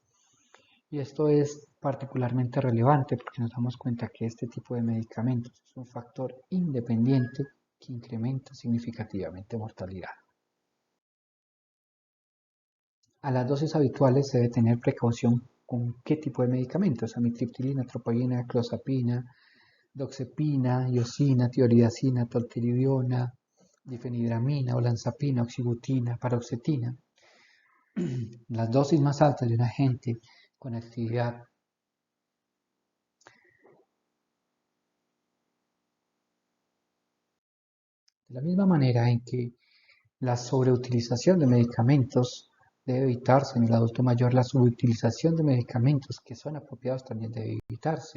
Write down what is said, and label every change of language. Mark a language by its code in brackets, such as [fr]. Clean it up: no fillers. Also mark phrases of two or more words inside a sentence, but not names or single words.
[es] Y esto es particularmente relevante porque nos damos cuenta que este tipo de medicamentos es un factor independiente que incrementa significativamente mortalidad. A las dosis habituales se debe tener precaución con qué tipo de medicamentos: amitriptilina, tropina, clozapina, doxepina, iosina, tioridazina, tolteridona, difenidramina, olanzapina, oxibutina, paroxetina. Las dosis más altas de un agente con actividad de la misma manera en que la sobreutilización de medicamentos debe evitarse en el adulto mayor, la subutilización de medicamentos que son apropiados también debe evitarse.